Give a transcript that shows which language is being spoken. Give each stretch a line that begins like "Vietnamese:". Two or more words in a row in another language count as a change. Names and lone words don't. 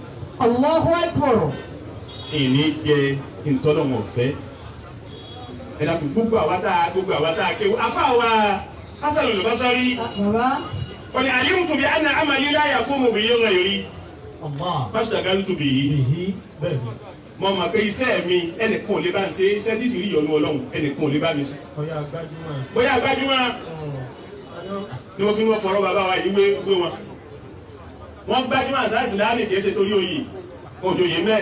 Arabic: الله أكبر.
Yoruba: ìní jẹ ntọ́lọ́hún ọ̀fẹ́ ẹ dàpọ̀ gbogbo àwa tá a kéwù afáwa Hasan al-Basri Baba.
Arabic: wọ́n ní علمت بأن عملي لا يقوم به غيري فاشتغلت به.
Yoruba: mo mọ̀ pé iṣẹ́ mi ẹnìkan ò lè bá ń ṣe iṣẹ́ tí fìrí ìyọnu Ọlọ́run ẹnìkan ò lè bá mi ṣe. bóyá gbajúmọ̀ ni wọ́n fi wọ́n fọ̀rọ̀ bàbá wa yìí wé wọn. wọ́n gbajúmọ̀ àṣà ìsìlámù kìí ṣe torí oyè òjòyè mẹ́.